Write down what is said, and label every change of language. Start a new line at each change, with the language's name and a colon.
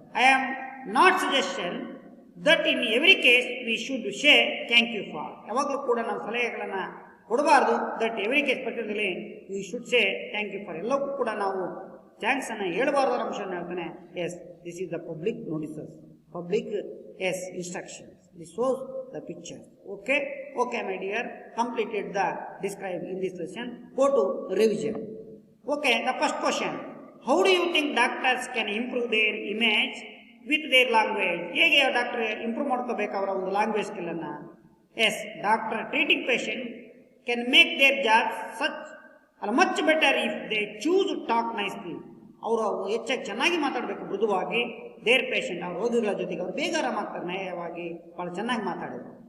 English: I am not suggestion that in every case we should say thank you for.
Kannada: ಯಾವಾಗಲೂ ಕೂಡ ನಾವು ಸಲಹೆಗಳನ್ನು ಕೊಡಬಾರ್ದು.
English: that every case
Kannada: ಪಕ್ಷದಲ್ಲಿ
English: we should say thank you for,
Kannada: ಎಲ್ಲಕ್ಕೂ ಕೂಡ ನಾವು ಥ್ಯಾಂಕ್ಸ್ ಅನ್ನು ಹೇಳಬಾರ್ದು ಅನ್ನೋ ಅಂಶವನ್ನು ಹೇಳ್ತಾನೆ.
English: Yes, this is the public notices, public instructions. This shows the picture. Okay my dear, completed the describe in this session. Go to revision. Okay, the first question, how do you think doctors can improve their image with their language?
Kannada: ಹೇಗೆ doctor improve ಮಾಡ್ಕೋಬೇಕು ಅವರ ಒಂದು language skill ಅನ್ನ?
English: Yes, doctor treating patient can make their job much better if they choose to talk nicely.
Kannada: ಅವರು ಹೆಚ್ಚಾಗಿ ಚೆನ್ನಾಗಿ ಮಾತಾಡಬೇಕು, ಮೃದುವಾಗಿ.
English: their patient,
Kannada: ಅವ್ರ ರೋಗಿಗಳ ಜೊತೆಗೆ ಅವರು ಬೇಗ ಆರಾಮಾಗ್ತಾರೆ, ನಯವಾಗಿ, ಭಾಳ ಚೆನ್ನಾಗಿ ಮಾತಾಡೋದು.